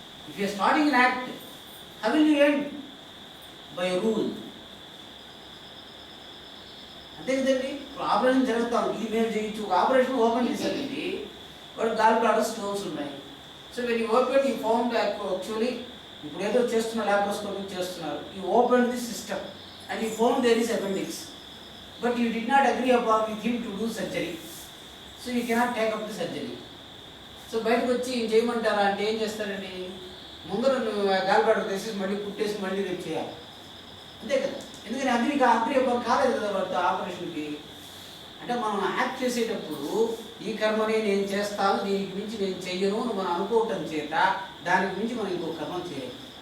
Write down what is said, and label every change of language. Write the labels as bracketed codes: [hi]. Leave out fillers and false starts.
[en] If you are starting an act, how will you end? By a rule. [te] అంతే కదండి. ఇప్పుడు operation జరుగుతాం, ఇది మేము చేయొచ్చు. ఒక ఆపరేషన్ ఓపెన్ చేశారండి, వాడు గాల్ బ్లాడర్ స్టోన్స్ ఉన్నాయి. [en] so when you open you found actually [te] ఇప్పుడు ఏదో చేస్తున్న లాప్రోస్కోపీ చేస్తున్నారు, [en] You open the system and you found there is appendix, but you did not agree upon with him to do surgery, so you cannot take up the surgery. [te] So బయటకు వచ్చి ఏం చేయమంటారా అంటే ఏం చేస్తారండి? ముందర గాల్ బ్లాడర్ తీసేసి మళ్ళీ కుట్టేసి మళ్ళీ రేపు చేయాలి, అంతే కదా. ఎందుకని అగ్రి కాలేదు కదా వాడితో ఆపరేషన్కి. అంటే మనం యాక్ట్ చేసేటప్పుడు ఈ కర్మనే నేను చేస్తాను, దీనికి మించి నేను చెయ్యను అని మనం అనుకోవటం చేత దానికి మించి మనం ఇంకో కర్మ చేయాలి.